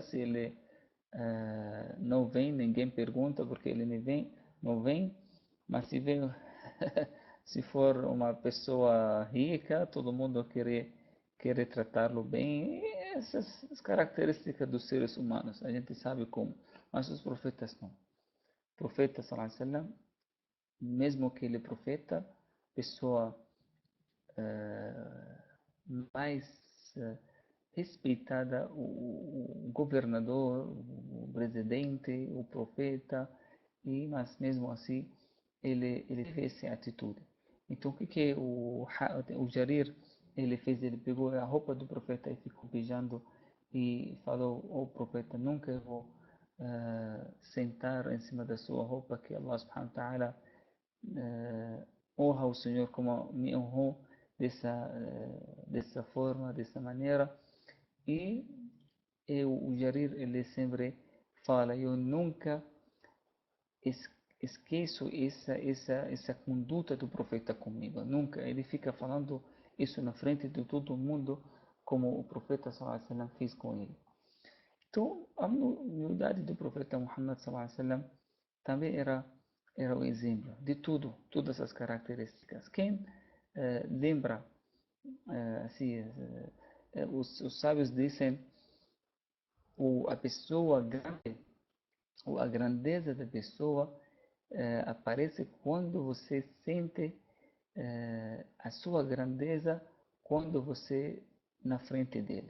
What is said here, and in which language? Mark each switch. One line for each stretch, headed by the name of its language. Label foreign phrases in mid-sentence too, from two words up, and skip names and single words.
Portuguese: Se ele não vem, ninguém pergunta porque ele não vem. Mas se vem, se for uma pessoa rica, todo mundo quer tratá-lo bem. E essas as características dos seres humanos, a gente sabe como. Mas os profetas não. O profeta,
Arabic: صلى الله عليه وسلم,
Portuguese: mesmo que ele é profeta, pessoa mais respeitada, o governador, o presidente, o profeta, mas mesmo assim ele teve essa atitude. Então o que o Jarir ele fez? Ele pegou a roupa do profeta e ficou beijando e falou: "O profeta, nunca eu vou sentar em cima da sua roupa, que
Arabic: الله سبحانه وتعالى
Portuguese: honra o Senhor como me honrou dessa forma, dessa maneira." E o Jarir, ele sempre fala: "Eu nunca esqueço essa conduta do profeta comigo, nunca." Ele fica falando isso na frente de todo mundo, como o profeta
Arabic: صلى الله عليه وسلم
Portuguese: fez com ele. Então, a humildade do profeta Muhammad
Arabic: صلى الله عليه وسلم
Portuguese: também era o exemplo de tudo, todas as características. Quem lembra, assim, os sábios dizem, a pessoa grande, ou a grandeza da pessoa aparece quando você sente a sua grandeza quando você na frente dele.